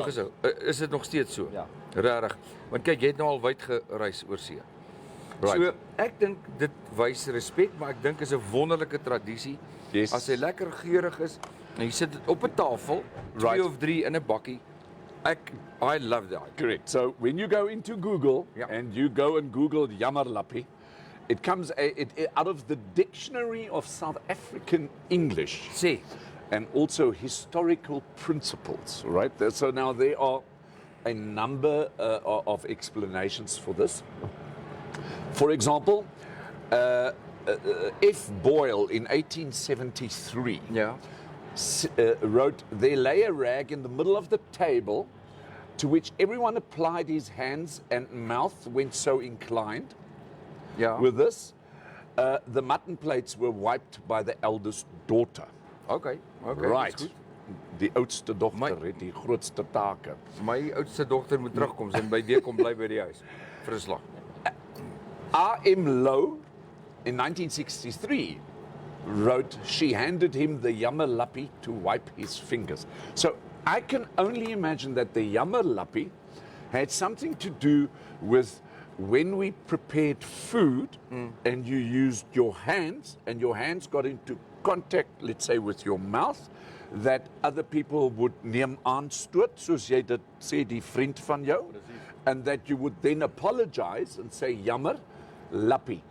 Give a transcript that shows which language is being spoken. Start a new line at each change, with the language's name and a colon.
Afrikaans: oral. gesou. Is dit nog steeds so? Ja. Regtig. Want kyk, jy het nou al wyd gereis oor see.
English: Right.
Afrikaans: So ek dink dit wys respek, maar ek dink is 'n wonderlike tradisie.
English: Yes.
Afrikaans: As hy lekker geurig is en jy sit dit op 'n tafel,
English: Right.
Afrikaans: 2 of 3 in 'n bakkie.
English: I love that. Correct. So when you go into Google Yeah. and you go and Google Jammerlappie, it comes out of the Dictionary of South African English
Afrikaans: Sê,
English: and also historical principles, right? So now there are a number of explanations for this. For example, F. Boyle in 1873 ja. wrote, "There lay a rag in the middle of the table to which everyone applied his hands and mouth when so inclined. Ja. With this, the mutton plates were wiped by the eldest daughter." Okay. Right.
Afrikaans: dis goed. Die oudste dogter My- het die grootste take. My oudste dogter moet terugkom en by weer kom bly by die huis vir 'n slag.
English: R.M. Lowe in 1963 wrote, "She handed him the jammerlappie to wipe his fingers." So I can only imagine that the jammerlappie had something to do with when we prepared food and you used your hands and your hands got into contact, let's say, with your mouth, that other people would
Afrikaans: neem aanstoot, soos jy dit sê, die vriend van jou,
English: and that you would then apologize and say, "Jammer, lappie."